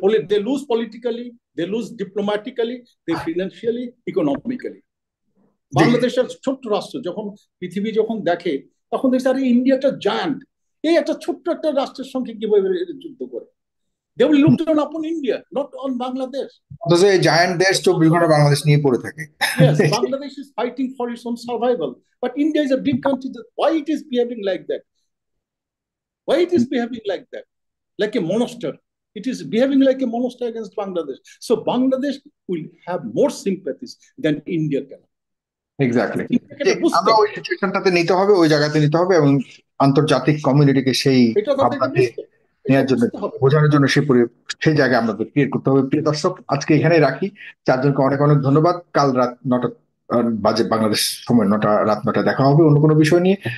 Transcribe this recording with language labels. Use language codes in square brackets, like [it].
[en] They lose politically, they lose diplomatically, they financially, economically. [bn] বাংলাদেশের ছোট্ট রাষ্ট্র যখন পৃথিবী যখন দেখে, তখন দেখছে আরে ইন্ডিয়া একটা জায়ান্ট, এই একটা ছোট্ট একটা রাষ্ট্রের সঙ্গে কিভাবে যুদ্ধ করে। [en] They will look down upon India, not on Bangladesh. [bn] অথচ এই জায়ান্ট দেশ 24 ঘন্টা বাংলাদেশ নিয়ে পড়ে থাকে। [en] Yes, Bangladesh is fighting for its own survival, but India is a big country. Why it is behaving like that? Why it is behaving like that? Like a monster. It is behaving like a monster against Bangladesh. So Bangladesh will have more sympathies than India can. Exactly. [bn] আমরা ওই সিচুয়েশনটাতে নিতে হবে, ওই জায়গাতে নিতে হবে, এবং আন্তর্জাতিক কমিউনিটিকে সেই ভাবনাতে নেওয়ার জন্য, বোঝানোর জন্য সেই জায়গায় আমাদের ক্রিয়েট করতে হবে। প্রিয় দর্শক, আজকে এখানেই রাখি। চারজনকে অনেক অনেক ধন্যবাদ। কাল রাত 9টা বাজে বাংলাদেশ সময়, রাত 9টা দেখা হবে অন্য কোনো বিষয় নিয়ে।